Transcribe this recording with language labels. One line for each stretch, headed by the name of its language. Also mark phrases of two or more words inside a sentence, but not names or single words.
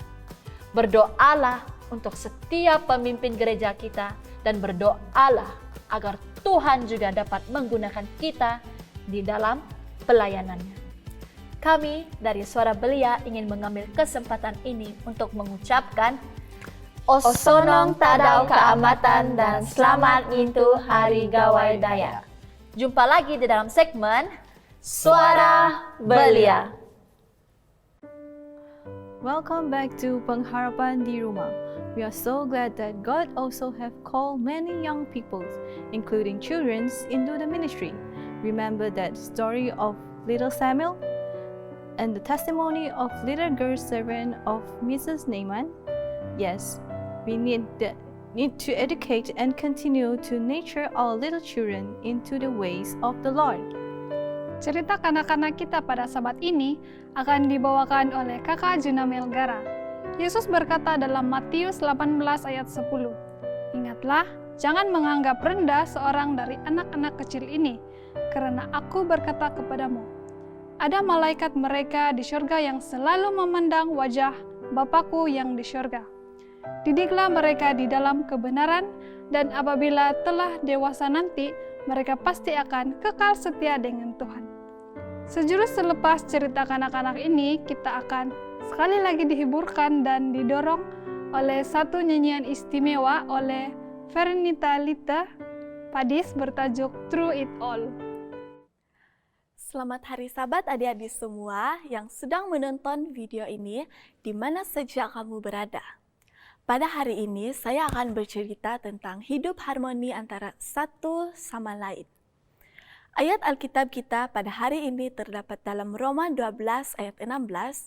Malay: Berdoalah untuk setiap pemimpin gereja kita dan berdoalah agar Tuhan juga dapat menggunakan kita di dalam pelayanannya. Kami dari Suara Belia ingin mengambil kesempatan ini untuk mengucapkan
Central Dusun: Osonong tadau keamatan
Malay: dan selamat ngintu hari gawai daya. Jumpa lagi di dalam segmen Suara Belia.
English: Welcome back to Pengharapan di Rumah. We are so glad that God also have called many young people, including children, into the ministry. Remember that story of little Samuel and the testimony of little girl servant of Mrs. Naaman? Yes, we need to educate and continue to nurture our little children into the ways of the Lord.
Malay: Cerita kanak-kanak kita pada Sabat ini akan dibawakan oleh Kakak Junamel Gara. Yesus berkata dalam Matius 18 ayat 10, "Ingatlah, jangan menganggap rendah seorang dari anak-anak kecil ini, karena aku berkata kepadamu, ada malaikat mereka di syurga yang selalu memandang wajah Bapakku yang di syurga. Didiklah mereka di dalam kebenaran, dan apabila telah dewasa nanti, mereka pasti akan kekal setia dengan Tuhan." Sejurus selepas cerita kanak-kanak ini, kita akan sekali lagi dihiburkan dan didorong oleh satu nyanyian istimewa oleh Fernita Lita Padis bertajuk Through It All. Selamat Hari Sabat adik-adik semua yang sedang menonton video ini di mana saja kamu berada. Pada hari ini saya akan bercerita tentang hidup harmoni antara satu sama lain. Ayat Alkitab kita pada hari ini terdapat dalam Roma 12 ayat 16.